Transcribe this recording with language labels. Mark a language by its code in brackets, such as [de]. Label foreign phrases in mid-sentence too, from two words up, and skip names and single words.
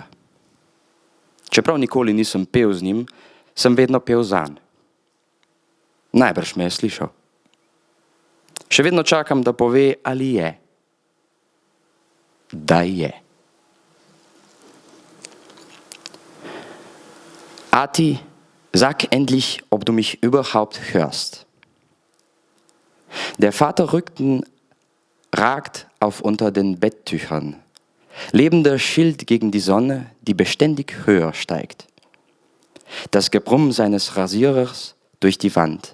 [sl] Čeprav nikoli nisem pel z njim, sem vedno pel zanj. Najbrž me je slišal. Še vedno čakam, da pove, ali je. Da je. [de] Ati, sag endlich, ob du mich überhaupt hörst. Der Vaterrücken ragt auf unter den Betttüchern. Lebender Schild gegen die Sonne, die beständig höher steigt. Das Gebrumm seines Rasierers durch die Wand.